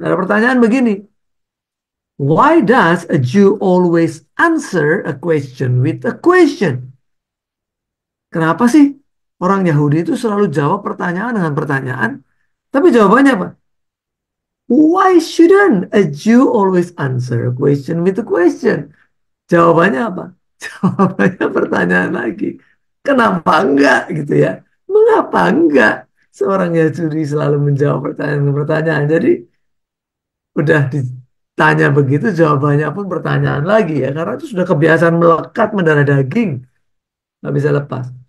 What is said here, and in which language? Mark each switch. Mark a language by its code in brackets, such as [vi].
[id] Ada pertanyaan begini, [en] why does a Jew always answer a question with a question? [id] Kenapa sih orang Yahudi itu selalu jawab pertanyaan dengan pertanyaan, tapi jawabannya apa? [en] Why shouldn't a Jew always answer a question with a question? [id] Jawabannya apa? Jawabannya pertanyaan lagi. Kenapa enggak gitu ya? Mengapa enggak? Seorang Yahudi selalu menjawab pertanyaan dengan pertanyaan. Jadi udah ditanya begitu jawabannya pun pertanyaan lagi ya. Karena itu sudah kebiasaan melekat mendarah daging. Nggak bisa lepas.